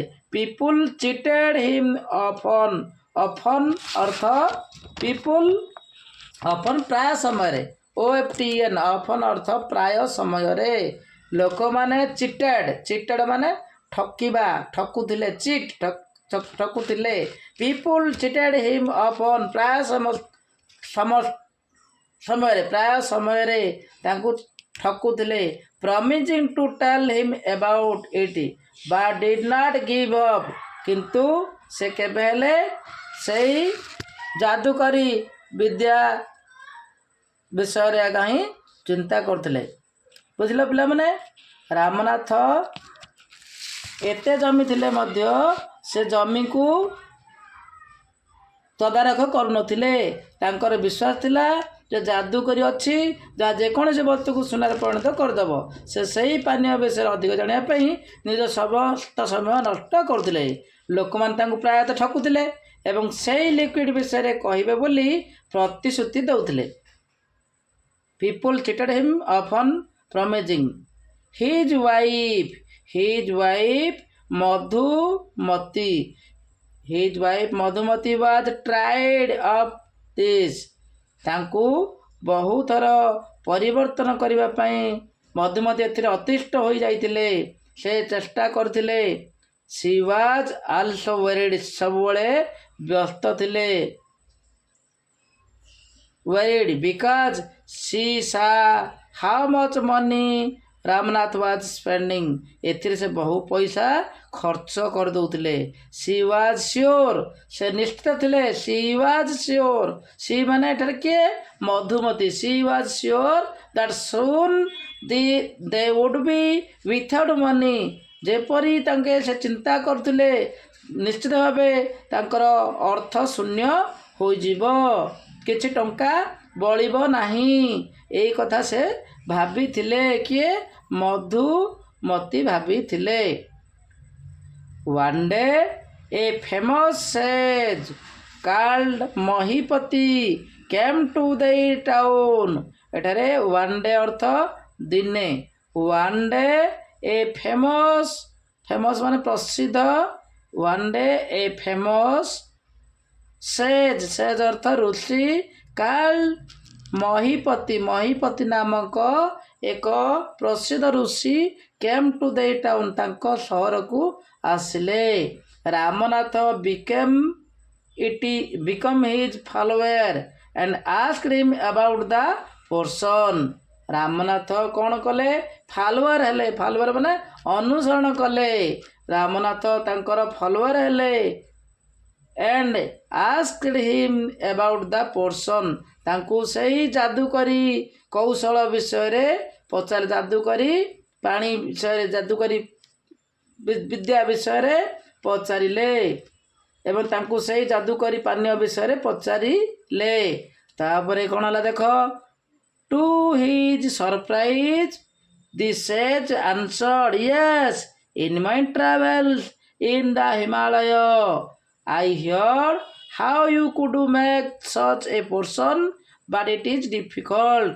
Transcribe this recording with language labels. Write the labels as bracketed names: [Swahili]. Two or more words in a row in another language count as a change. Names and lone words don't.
[English] people cheated him often ଅର୍ଥ ପିପୁଲ୍, ଅଫନ୍ [Odia] ପ୍ରାୟ ସମୟରେ, [English] OFTN ଅଫନ୍ [Odia] ଅର୍ଥ ପ୍ରାୟ ସମୟରେ। ଲୋକମାନେ ଚିଟେଡ୍ ମାନେ ଠକିବା, ଠକୁଥିଲେ, ଠକୁଥିଲେ। [English] people cheated him often [Odia] ପ୍ରାୟ ସମୟରେ ତାଙ୍କୁ ଠକୁଥିଲେ। [English] promising to tell him about it but did not give up [Odia] କିନ୍ତୁ ସେ କେବେ ହେଲେ ସେଇ ଯାଦୁକରୀ ବିଦ୍ୟା ବିଷୟରେ ଆଗ ହିଁ ଚିନ୍ତା କରୁଥିଲେ। ବୁଝିଲ ପିଲାମାନେ? ରାମନାଥ ଏତେ ଜମି ଥିଲେ ମଧ୍ୟ ସେ ଜମିକୁ ତଦାରଖ କରୁନଥିଲେ। ତାଙ୍କର ବିଶ୍ୱାସ ଥିଲା ଯେ ଯାଦୁକରୀ ଅଛି ଯାହା ଯେକୌଣସି ବସ୍ତୁକୁ ସୁନାରେ ପରିଣତ କରିଦେବ। ସେ ସେହି ପାନୀୟ ବିଷୟରେ ଅଧିକ ଜାଣିବା ପାଇଁ ନିଜ ସମସ୍ତ ସମୟ ନଷ୍ଟ କରୁଥିଲେ। ଲୋକମାନେ ତାଙ୍କୁ ପ୍ରାୟତଃ ଠକୁଥିଲେ ଏବଂ ସେହି ଲିକ୍ୱିଡ଼ ବିଷୟରେ କହିବେ ବୋଲି ପ୍ରତିଶ୍ରୁତି ଦେଉଥିଲେ। [English] People cheated him often promising his wife Madhumati. His wife Madhumati was tried of this. [Odia] ତାଙ୍କୁ ବହୁ ଥର ପରିବର୍ତ୍ତନ କରିବା ପାଇଁ ମଧୁମତି ଏଥିରେ ଅତିଷ୍ଠ ହୋଇଯାଇଥିଲେ। ସେ ଚେଷ୍ଟା କରିଥିଲେ। [English] She was also worried. [Odia] ସବୁବେଳେ ବ୍ୟସ୍ତ ଥିଲେ। [English] Worried because she saw how much money ରାମନାଥ was spending. [Odia] ଏଥିରେ ସେ ବହୁ ପଇସା ଖର୍ଚ୍ଚ କରିଦେଉଥିଲେ। [English] She was sure. [Odia] ସେ ନିଶ୍ଚିତ ଥିଲେ। [English] She was sure. [Odia] she ମାନେ ଏଠାରେ କିଏ? ମଧୁମତି। [English] She was sure that soon they would be without money. [Odia] ଯେପରି ତାଙ୍କେ ସେ ଚିନ୍ତା କରୁଥିଲେ ନିଶ୍ଚିତ ଭାବେ ତାଙ୍କର ଅର୍ଥ ଶୂନ୍ୟ ହୋଇଯିବ, କିଛି ଟଙ୍କା ବଳିବ ନାହିଁ। ଏଇ କଥା ସେ ଭାବିଥିଲେ। କିଏ? ମଧୁମତି ଭାବିଥିଲେ। [English] One day a famous sage called ମହିପତି came to the town. [Odia] ଏଠାରେ [English] one day [Odia] ଅର୍ଥ ଦିନେ। [English] One day a famous [Odia] ମାନେ ପ୍ରସିଦ୍ଧ। [English] One day a famous sage [Odia] ଅର୍ଥ ଋଷି, [English] called [Odia] ମହିପତି ନାମକ ଏକ ପ୍ରସିଦ୍ଧ ଋଷି [English] came to the town [Odia] ତାଙ୍କ ସହରକୁ ଆସିଲେ। [English] ରାମନାଥ became his follower and asked him about the portion. [Odia] ରାମନାଥ କ'ଣ କଲେ? ଫଲୋଅର ହେଲେ। ଫଲୋଅର ମାନେ ଅନୁସରଣ କଲେ। ରାମନାଥ ତାଙ୍କର ଫଲୋଅର ହେଲେ। [English] and asked him about the portion. [Odia] ତାଙ୍କୁ ସେହି ଯାଦୁକରୀ କୌଶଳ ବିଷୟରେ ପଚାରିଲେ। ଯାଦୁକରୀ ପାଣି ବିଷୟରେ, ଯାଦୁକରୀ ବିଦ୍ୟା ବିଷୟରେ ପଚାରିଲେ ଏବଂ ତାଙ୍କୁ ସେହି ଯାଦୁକରୀ ପାନୀୟ ବିଷୟରେ ପଚାରିଲେ। ତାପରେ କ'ଣ ହେଲା ଦେଖ। [English] To his surprise the sage answered, yes, in my travels in the Himalaya I heard how you could make such a portion, but it is difficult.